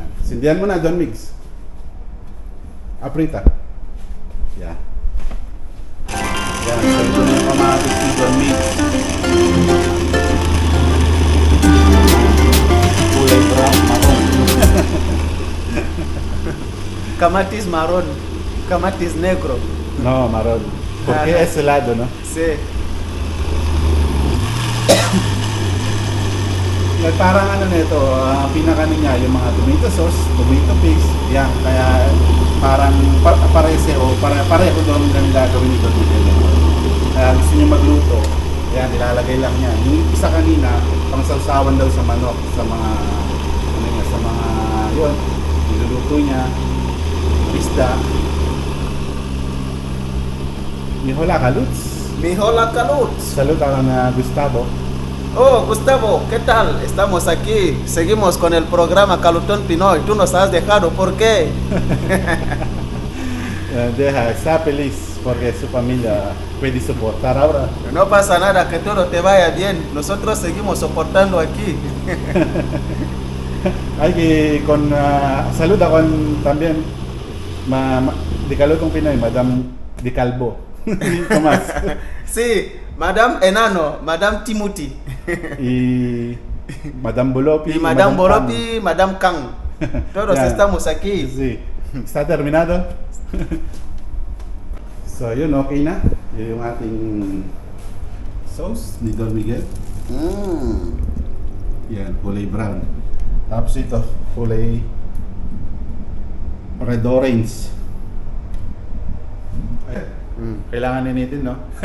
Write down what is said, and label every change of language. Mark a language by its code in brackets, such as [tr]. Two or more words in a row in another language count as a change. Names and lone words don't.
[tl] Sindihan mo na, Don Mix. Aprita. Yan. Yan. So ito na yung kamatis ni Don Mix. Kulay brown, marron. [es] Camatis marrón, camatis negro. No, marron. Porque es helado, ¿no? Sí. [en] Like, [tl] parang ano nito, pinakanin niya yung mga [en] tomato sauce, tomato paste, [tl] yan, kaya parang parese o pareho doon ang gagawin nito. gusto niyo magluto, yan, nilalagay lang niya. Yung isa kanina, pangsawsawan daw sa manok, sa mga, ano niya, sa mga, yun, niluluto niya, isda. Mihola Kaluts. Mihola Kalut. [es] Saluda a Gustavo. Oh, Gustavo, ¿qué tal? Estamos aquí, seguimos con el programa Calutón Pinoy. Tú nos has dejado, ¿por qué? Deja, está feliz porque su familia puede soportar ahora. No pasa nada, que todo te vaya bien. Nosotros seguimos soportando aquí. Hay que con saluda con también de Calutong Pinoy, Madam Di Calvo. Tomás. Sí, Madame Enano, Madame Timothy. Y Madam Bolopi. Y Madame Boropi, Madame Kang. Todos Ya. estamos aquí. Sí. Está terminado. [tl] So, yun, okay na. Yun yung ating sauce ni Don Miguel. Yan, kulay brown. Tapos ito, kulay red orange. Kailangan initin, no?